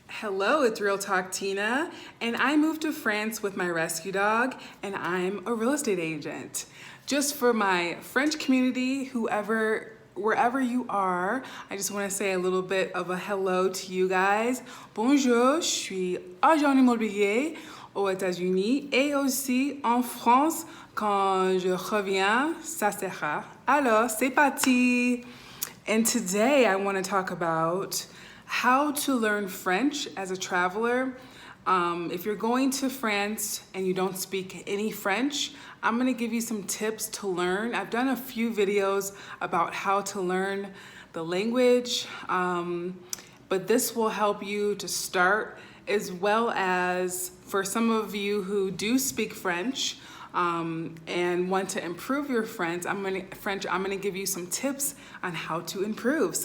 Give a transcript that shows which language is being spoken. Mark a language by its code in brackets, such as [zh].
[en] Hello, it's Real Talk Tina, and I moved to France with my rescue dog, and I'm a real estate agent. Just for my French community, wherever you are, I just want to say a little bit of a hello to you guys. [fr] Bonjour, je suis agent immobilier aux États-Unis et aussi en France. Quand je reviens, ça sera. Alors, c'est parti! [en] And today I want to talk about how to learn French as a traveler. If you're going to France and you don't speak any French, I'm going to give you some tips to learn. I've done a few videos about how to learn the language, but this will help you to start, as well as for some of you who do speak French and want to improve your French, I'm gonna give you some tips on how to improve.